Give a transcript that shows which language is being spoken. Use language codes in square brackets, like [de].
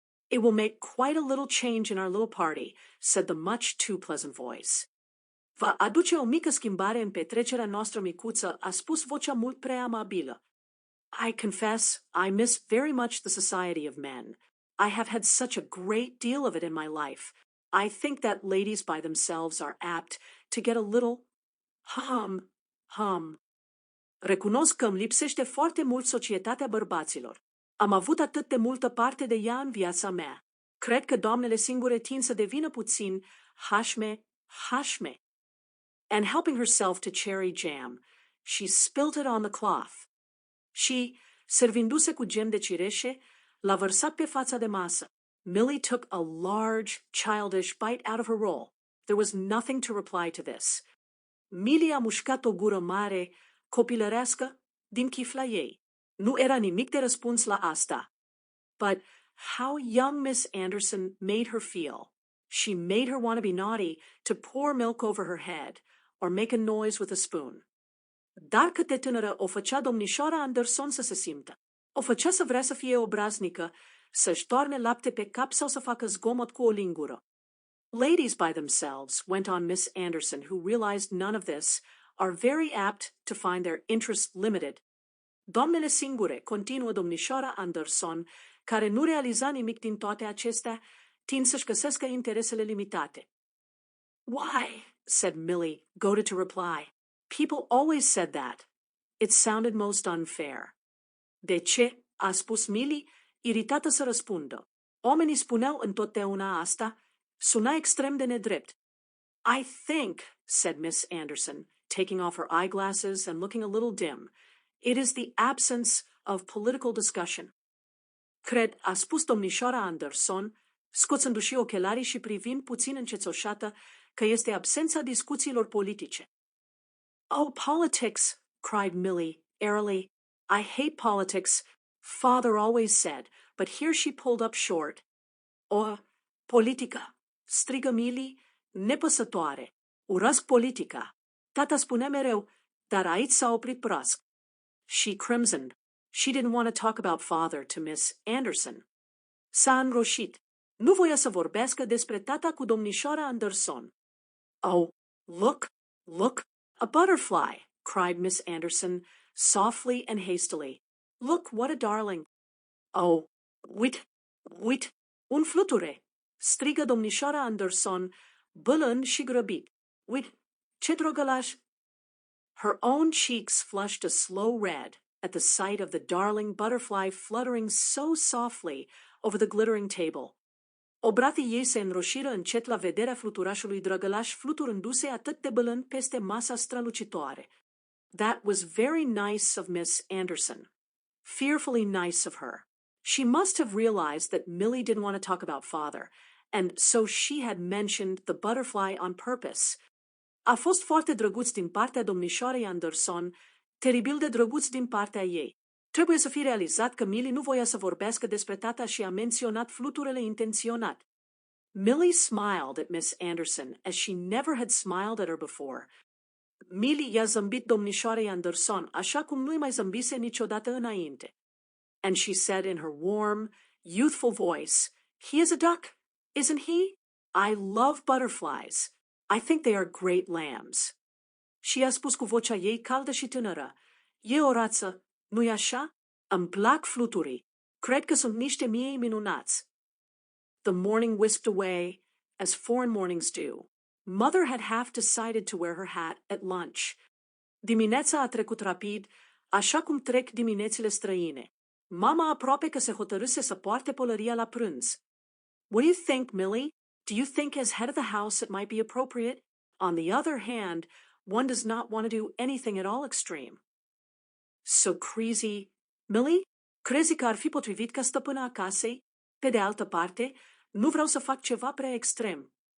[en] It will make quite a little change in our little party, said the much too pleasant voice. [ro] Va aduce o mică schimbare în petrecerea noastră micuță, a spus vocea mult prea amabilă. [en] I confess, I miss very much the society of men. I have had such a great deal of it in my life. I think that ladies by themselves are apt to get a little hum. [ro] Recunosc că îmi lipsește foarte mult societatea bărbaților. Am avut atât de multă parte de ea în viața mea. Cred că doamnele singure tind să devină puțin hașme. [en] And helping herself to cherry jam, she spilt it on the cloth. [ro] Și, servindu-se cu gem de cireșe, l-a vărsat pe fața de masă. [en] Millie took a large, childish bite out of her roll. There was nothing to reply to this. [ro] Millie a mușcat o gură mare, copilărească, din chifla ei. Nu era nimic de răspuns la asta. [en] But how young Miss Anderson made her feel. She made her want to be naughty, to pour milk over her head, or make a noise with a spoon. [ro] Dar cât de tânără o făcea domnișoara Anderson să se simtă. O făcea să vrea să fie obraznică, să-și toarne lapte pe cap sau să facă zgomot cu o lingură. [en] Ladies by themselves, went on Miss Anderson, who realized none of this, are very apt to find their interests limited. [ro] Doamnele singure, continuă domnișoara Anderson, care nu realiza nimic din toate acestea, tind să-și găsească interesele limitate. [en] Why, said Millie, goaded to reply. People always said that. It sounded most unfair. [ro] De ce? A spus Millie, iritată să răspundă. Oamenii spuneau întotdeauna asta, suna extrem de nedrept. [en] I think, said Miss Anderson, taking off her eyeglasses and looking a little dim, it is the absence of political discussion. [ro] Cred, a spus domnișoara Anderson, scoțându-și ochelarii și privind puțin încețoșată, că este absența discuțiilor politice. [en] Oh, politics, cried Millie, airily. I hate politics, Father always said, but here she pulled up short. [ro] Politica, strigă Millie, nepăsătoare. Urăsc politica. Tata spunea mereu, dar aici s-a oprit brusc. [en] She crimsoned. She didn't want to talk about father to Miss Anderson. [ro] S-a înroșit. Nu voia să vorbească despre tata cu domnișoara Anderson. [en] Oh, look, look, a butterfly, cried Miss Anderson, softly and hastily. Look, what a darling. Oh, wait, [ro] un fluture, strigă domnișoara Anderson, bălând și grăbit. [en] Wait, [ro] ce drăgălaș? [en] Her own cheeks flushed a slow red at the sight of the darling butterfly fluttering so softly over the glittering table. [ro] Obratii ei se înroșiră încet la vederea fluturașului drăgălaș fluturându-se atât de bălând peste masa strălucitoare. [en] That was very nice of Miss Anderson. Fearfully nice of her. She must have realized that Millie didn't want to talk about father, and so she had mentioned the butterfly on purpose. [ro] A fost foarte drăguț din partea domnișoarei Anderson, teribil de drăguț din partea ei. Trebuie să fie realizat că Millie nu voia să vorbească despre tata și a menționat fluturele intenționat. [en] Millie smiled at Miss Anderson as she never had smiled at her before. [ro] Millie i-a zâmbit domnișoarei Anderson așa cum nu-i mai zâmbise niciodată înainte. [en] And she said in her warm, youthful voice, "He is a duck, isn't he? I love butterflies. I think they are great lambs." [ro] Și a spus cu vocea ei caldă și tânără, "E o rață, nu-i așa? Îmi plac fluturii. Cred că sunt niște miei minunați." [en] The morning whisked away, as foreign mornings do. Mother had half decided to wear her hat at lunch. [ro] Dimineața a trecut rapid, așa cum trec diminețile străine. Mama aproape că se hotărâse să poarte pălăria la prânz. [en] What do you think, Millie? Do you think as head of the house it might be appropriate? On the other hand, one does not want to do anything at all extreme. So crazy. [ro] Millie, crezi că ar fi potrivit ca stăpâna casei? Pe de altă parte, nu vreau să fac ceva prea extrem.